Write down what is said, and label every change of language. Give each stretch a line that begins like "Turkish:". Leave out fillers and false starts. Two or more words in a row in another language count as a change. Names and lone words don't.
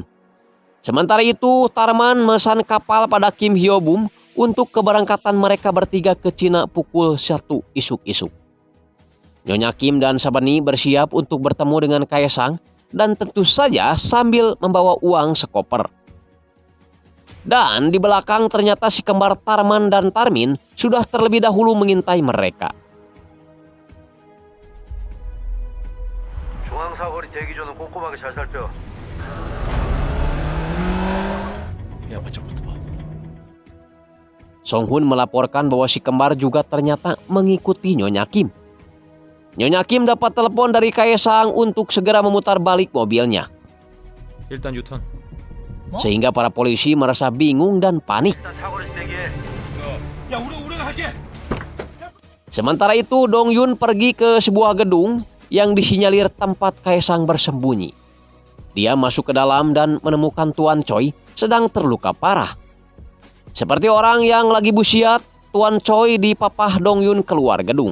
Indonesian: Sementara itu, Tarman memesan kapal pada Kim Hyo Bum untuk keberangkatan mereka bertiga ke Cina pukul 1 isuk-isuk. Nyonya Kim dan Sabeni bersiap untuk bertemu dengan Kaesang dan tentu saja sambil membawa uang sekoper. Dan di belakang ternyata si kembar Tarman dan Tarmin sudah terlebih dahulu mengintai mereka.
Korean: 중앙사거리 대기조는 꼼꼼하게 잘 살펴. 야, 바짝부터 봐.
Indonesian: Song Hun melaporkan bahwa si kembar juga ternyata mengikuti Nyonya Kim. Nyonya Kim dapat telepon dari Kaesang untuk segera memutar balik mobilnya.
Korean: 일단 유턴.
Indonesian: Sehingga para polisi merasa bingung dan panik.
Korean: 일단 사거리에서 대기해. 야, 우리가 할게.
Indonesian: Sementara itu Dong Yun pergi ke sebuah gedung yang disinyalir tempat Kaesang bersembunyi. Dia masuk ke dalam dan menemukan Tuan Choi sedang terluka parah. Seperti orang yang lagi busiat, Tuan Choi dipapah Dong Yun keluar gedung.